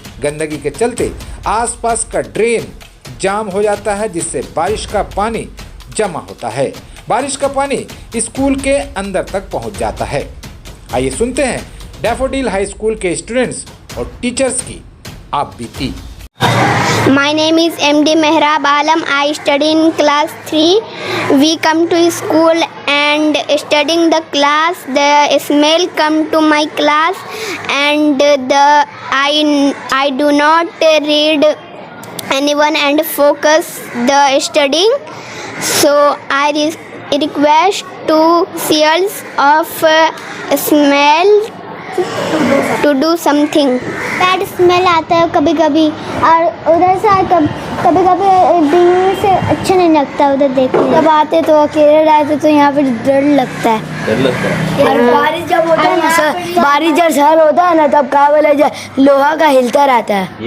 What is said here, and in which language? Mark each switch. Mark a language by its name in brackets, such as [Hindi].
[Hindi] गंदगी के चलते आसपास का ड्रेन जाम हो जाता है, जिससे बारिश का पानी जमा होता है। बारिश का पानी स्कूल के अंदर तक पहुंच जाता है। आइए सुनते हैं डैफोडिल हाई स्कूल के स्टूडेंट्स और टीचर्स की आप बीती। [English] My name is MD Mehrab Alam. I study in class 3. We come to school and studying the class. The smell come to my class, and I do not read anyone and focus the studying. So I request to seals of smell to do something. [Hindi] Bad smell आता है कभी कभी, और उधर से कभी कभी दिन से अच्छा नहीं लगता उधर देखने। जब आते तो अकेले रहते तो यहाँ पे डर लगता है। डर लगता है। और बारिश जब होता है ना सर, बारिश जब सर होता है ना तब क्या बोले लोहा का हिलता रहता है।